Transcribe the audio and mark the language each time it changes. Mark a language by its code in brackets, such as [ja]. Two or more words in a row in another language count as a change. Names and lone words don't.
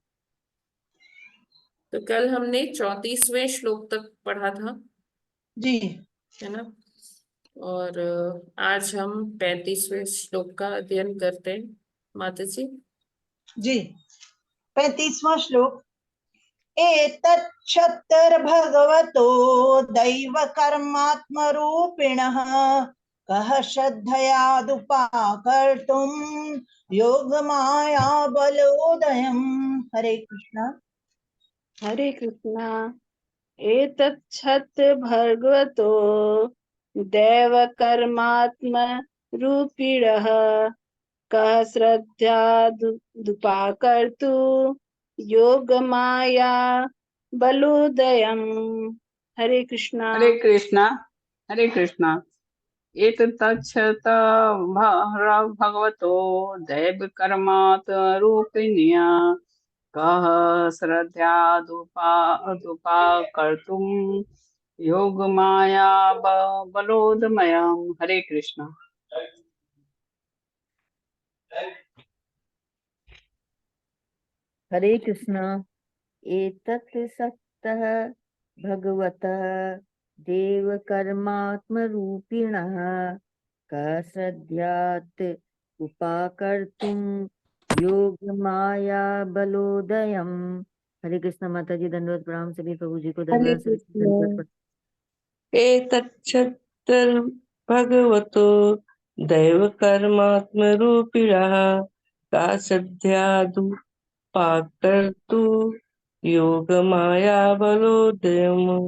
[hi] तो कल हमने 34वें श्लोक तक पढ़ा था, जी है ना, और आज हम 35वें श्लोक का अध्ययन करते हैं। माता जी। जी 35वां श्लोक। [sa] एतच्छत्रभगवतो दैव कर्मात्मरूपिणः कः श्रद्धयादुपाकर्तुं योगमाया बलोदयम्। [hi] हरे कृष्णा। हरे कृष्णा। [sa] एतच्छत् भगवतो दैवकर्मात्मरूपिणः कः श्रद्धादुपाकर्तु योगमाया बलोदयम्। [hi] हरे कृष्णा। हरे कृष्णा। हरे कृष्णा। [sa] एतत्तच्छत भगवतो दैवकर्मात्मरूपिण्या कः श्रद्धयादुपाकर्तुं योगमाया बलोदमयम्। [hi] हरे कृष्णा। हरे कृष्णा। [sa] एतत् सत्तः भगवतः देवकर्मात्मरूपिणः कः श्रद्धयात् उपाकर्तुं योगमाया बलोदयम्। [hi] हरे कृष्णा। माता जी दंडवत प्रणाम। सभी प्रभु जी को हरे दरबार सभी कृष्ण। दंडवत प्रणाम। [sa] एतच्छत्रभगवतो दैवकर्मात्मरूपिणः का सद्यादुपाकर्तु योगमाया बलोदयम्।